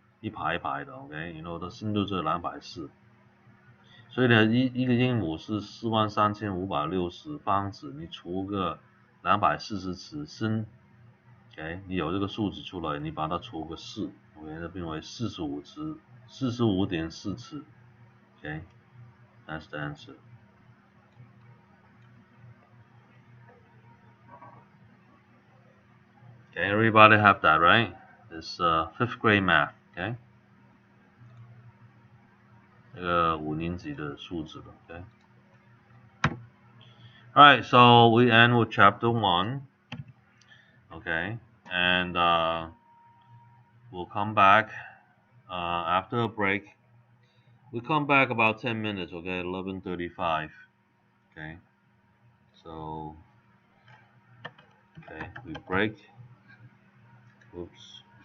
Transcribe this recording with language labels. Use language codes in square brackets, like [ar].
[zh] 排一排的 OK 然后它深度是240所以呢一个英亩是43560方尺你除个240尺深 OK 你有这个数值出来你把它除个4 OK 那变为45尺 45.4 尺 OK [en] That's the answer Okay, everybody have that, right? It's 5th grade math, okay? [zh] 这个5年级的数字的 okay? [en] Alright, so we end with chapter 1, okay? And we'll come back after a break. We'll come back about 10 minutes, okay? 11:35, okay? So, okay, we break. Oops.